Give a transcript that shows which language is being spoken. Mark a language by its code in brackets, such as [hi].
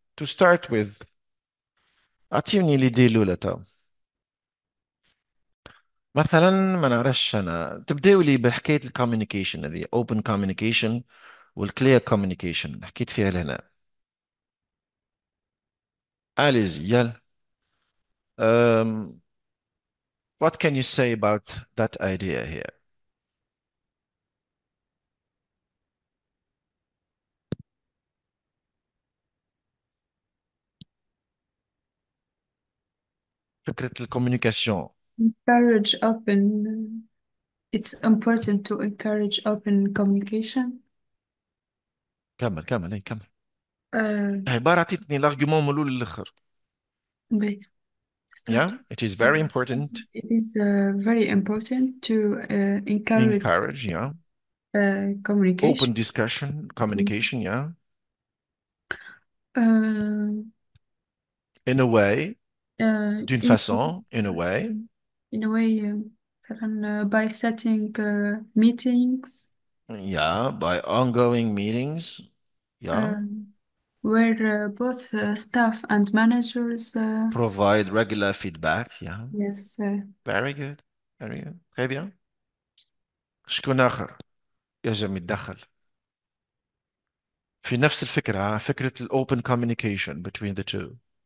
[en] To start with, [ar] أعطيني الإيدي الأولى تو. مثلا ما نعرفش أنا تبدأوا لي بحكاية الكوميونيكيشن هذه [en] open communication والclear communication [ar] حكيت فيها لهنا. أليز يلا. [en] Um, what can you say about that idea here? [ar] فكرة الكوميونيكاسيون. [en] Encourage open. It's important to encourage open communication. [ar] كمل كمل. Uh, عبارة عطيتني الارجيومون من الأول للآخر. [en] okay, start. Yeah, it is very important. It is very important to encourage Encourage, yeah. communication. Open discussion, communication, yeah. Uh, In a way, [fr] d'une [en] in [fr] façon, [en] in a way. in a way, مثلاً, by setting meetings Yeah, by ongoing meetings. Yeah. where both staff and managers Provide regular feedback. Yeah. yes Very good. Very good. [fr] Très bien. [ar] شكون آخر يجب يتدخل في نفس الفكرة، فكرة ال [en] open communication between the two.